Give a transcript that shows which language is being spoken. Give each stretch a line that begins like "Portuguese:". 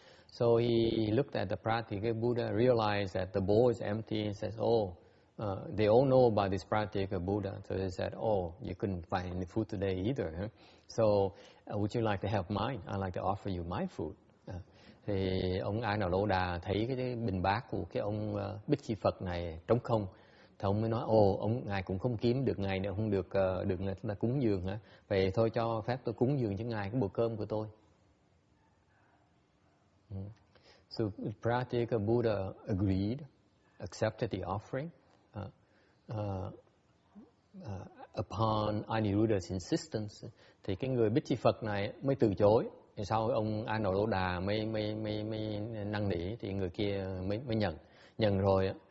English: So he looked at the Pratyeka Buddha, realized that the bowl is empty, and says, they all know about this Pratyeka Buddha. So they said, you couldn't find any food today either. Huh? So would you like to have mine? I'd like to offer you my food.
Vietnamese: Thì ông A Nầu Lỗ Đà thấy cái bình bát của cái ông Bích Chi Phật này trống không, thì ông mới nói, ngài cũng không kiếm được ngày nữa, không được người ta cúng dường hả? Vậy thôi cho phép tôi cúng dường cho ngài cái bữa cơm của tôi.
English: So Pratyeka Buddha agreed, accepted the offering. Upon Aniruddha's insistence,
Vietnamese: thì cái người Bích Chi Phật này mới từ chối. Thì sau ông A Nầu Lỗ Đà mới năn nỉ thì người kia mới nhận rồi.